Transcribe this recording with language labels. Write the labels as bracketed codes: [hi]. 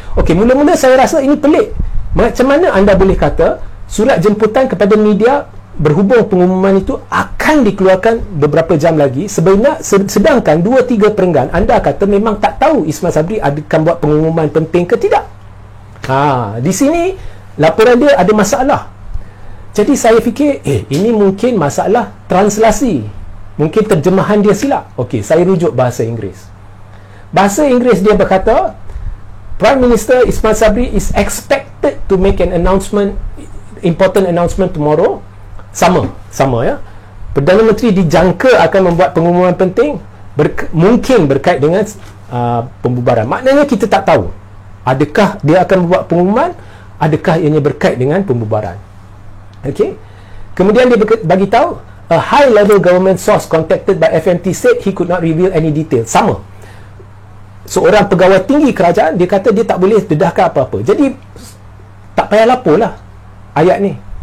[ms] Okey, mula-mula saya rasa ini pelik. Macam mana anda boleh kata surat jemputan kepada media berhubung pengumuman itu akan dikeluarkan beberapa jam lagi, sedangkan 2-3 perenggan anda kata memang tak tahu Ismail Sabri akan buat pengumuman penting ke tidak. Di sini laporan dia ada masalah. Jadi saya fikir, ini mungkin masalah translasi. Mungkin terjemahan dia silap. Okey, saya rujuk bahasa Inggeris. Bahasa Inggeris dia berkata, [en] Prime Minister Ismail Sabri is expected to make an announcement, important announcement tomorrow. [ms] Sama ya. Perdana Menteri dijangka akan membuat pengumuman penting, mungkin berkait dengan pembubaran. Maknanya kita tak tahu. Adakah dia akan membuat pengumuman? Adakah ianya berkait dengan pembubaran? Okey. Kemudian dia bagi tahu, [en] a high-level government source contacted by FMT said he could not reveal any detail. [ms] Sama. Seorang pegawai tinggi kerajaan, dia kata dia tak boleh dedahkan apa-apa. Jadi, tak payah lapor lah ayat ni.